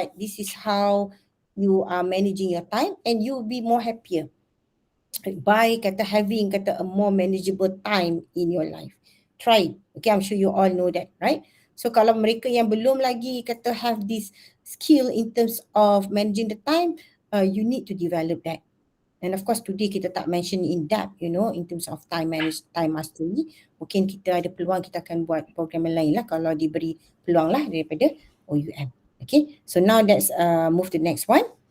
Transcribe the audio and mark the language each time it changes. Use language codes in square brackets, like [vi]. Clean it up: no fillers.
[en] This is how you are managing your time and you'll be more happier by having a more manageable time in your life. Try it. Okay, I'm sure you all know that, right? So [ms] kalau mereka yang belum lagi [en] have this skill in terms of managing the time, you need to develop that. And of course today [ms] kita tak [en] mention in depth, in terms of time mastery. [ms] Mungkin kita ada peluang kita akan buat program lain lah kalau diberi peluang lah daripada OUM. [en] Okay, so now let's move to the next one.